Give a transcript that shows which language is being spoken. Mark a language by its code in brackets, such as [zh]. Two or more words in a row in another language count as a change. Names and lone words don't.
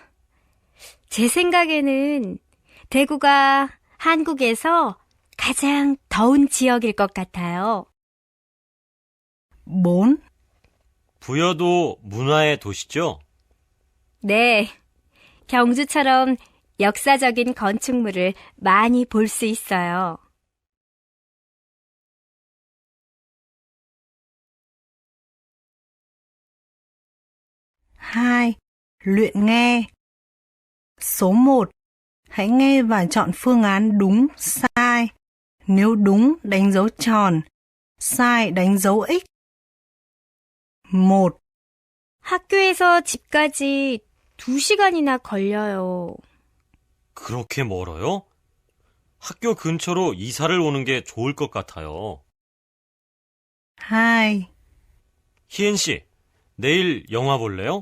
[ko] 제 생각에는 대구가 한국에서 가장 더운 지역일 것 같아요. 4. 부여도 문화의 도시죠? 네. 경주처럼 역사적인 건축물을 많이 볼 수 있어요. [vi] Hai. Luyện nghe. Số 1. Hãy nghe và chọn phương án đúng, sai. Nếu đúng, đánh dấu tròn. sai, đánh dấu X. 1. [ko] 학교에서 집까지 2시간이나 걸려요. 그렇게 멀어요? 학교 근처로 이사를 오는 게 좋을 것 같아요. 2. 희엔 씨, 내일 영화 볼래요?